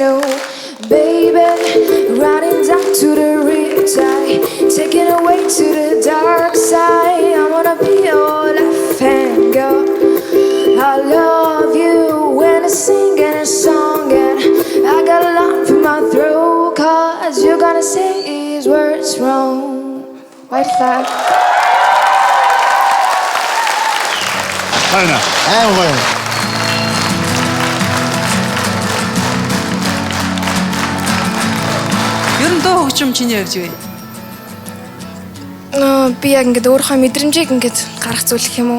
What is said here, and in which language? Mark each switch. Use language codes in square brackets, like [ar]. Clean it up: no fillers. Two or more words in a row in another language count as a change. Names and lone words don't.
[en] Oh, baby, running down to the riptide, taking away to the dark side. I wanna be your laughing girl. I love you when I sing a song and I got a lump in my throat, 'cause you're gonna say his words wrong. White flag. [mn] Хайна. Гоё. Ер нь дуу хөгжим чиний явж вэ? Би яг ингээд өөрийнхөө мэдрэмжийг ингээд гаргах зүйл гэх юм уу?